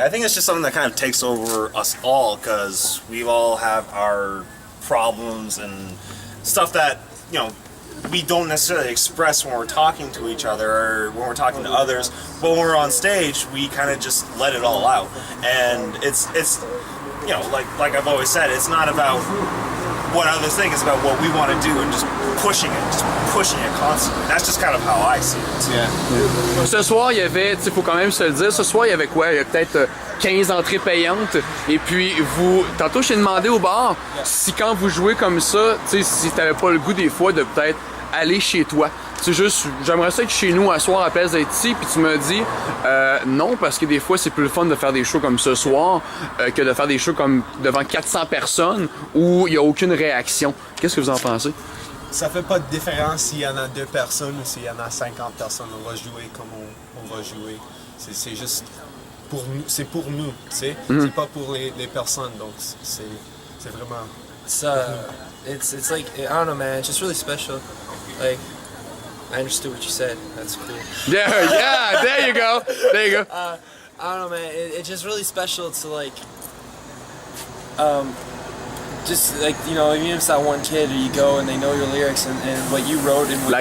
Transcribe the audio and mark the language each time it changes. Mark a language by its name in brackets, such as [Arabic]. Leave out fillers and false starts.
[English] I think it's just something that kind of takes over us all because we all have our problems and stuff that, you know, we don't necessarily express when we're talking to each other or when we're talking to others, but when we're on stage, we kind of just let it all out. And it's you know, like I've always said, it's not about what others think, it's about what we want to do and just pushing it constantly. That's just kind of how I see it. Yeah. [French] Ce soir, il y avait, il faut quand même se le dire, ce soir, il y avait quoi? Il y a peut-être 15 entrées payantes. Et puis, tantôt, je t'ai demandé au bar si quand vous jouez comme ça, tu sais, si t'avais pas le goût des fois de peut-être aller chez toi. C'est juste, j'aimerais ça être chez nous un soir à place d'être ici, puis tu me dis non, parce que des fois c'est plus le fun de faire des shows comme ce soir que de faire des shows comme devant 400 personnes où il n'y a aucune réaction. Qu'est-ce que vous en pensez? Ça fait pas de différence s'il y en a 2 personnes ou s'il y en a 50 personnes. On va jouer comme on va jouer. C'est juste pour nous, c'est pour nous, tu sais. C'est pas pour les personnes, donc c'est vraiment. [English] It's like, I don't know, man. It's just really special. Like, I understood what you said. That's cool. Yeah, there you go. There you go. I don't know, man. It's just really special to like, just like, you know, even if it's that one kid, or you go and they know your lyrics and what you wrote and what